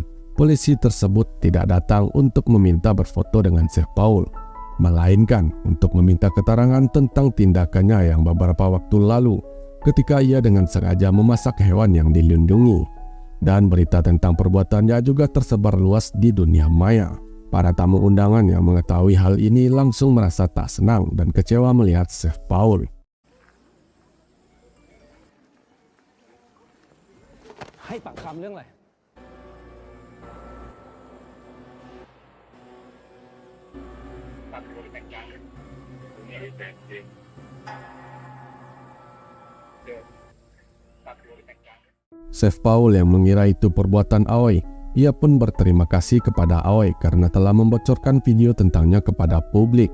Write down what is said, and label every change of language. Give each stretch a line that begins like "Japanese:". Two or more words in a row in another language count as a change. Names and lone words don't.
Indonesian: Polisi tersebut tidak datang untuk meminta berfoto dengan Chef Paul, melainkan untuk meminta keterangan tentang tindakannya yang beberapa waktu lalu ketika ia dengan sengaja memasak hewan yang dilindungi. Dan berita tentang perbuatannya juga tersebar luas di dunia maya. Para tamu undangan yang mengetahui hal ini langsung merasa tak senang dan kecewa melihat Chef Paul.
Thai: ให้ปากคำเรื่องอะไร
Indonesian: Chef Paul yang mengira itu perbuatan Aoi, ia pun berterima kasih kepada Aoi karena telah membocorkan video tentangnya kepada publik.